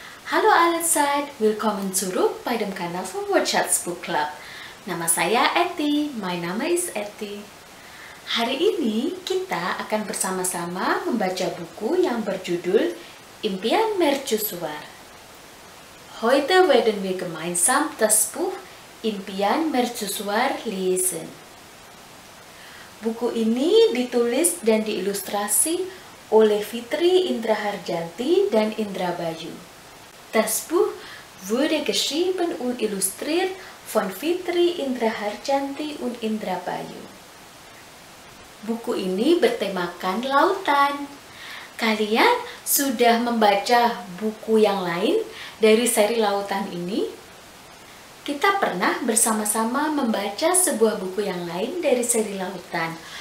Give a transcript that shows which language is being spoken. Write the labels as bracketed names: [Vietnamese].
[German] Hallo allezeit, willkommen zurück bei dem Kanal von Wordshots Book Club. [Indonesian] Nama saya Eti, [English] my name is Eti. [Indonesian] Hari ini kita akan bersama-sama membaca buku yang berjudul Impian Mercusuar. [German] Heute werden wir gemeinsam das Buch Impian Mercusuar lesen. [Indonesian] Buku ini ditulis dan diilustrasi oleh Fitri Indra Harjanti dan Indra Bayu. [German] Das Buch wurde geschrieben und illustriert von Fitri Indra Harjanti und Indra Bayu. [Indonesian] Buku ini bertemakan lautan. Kalian sudah membaca buku yang lain dari seri lautan ini? Kita pernah bersama-sama membaca sebuah buku yang lain dari seri lautan.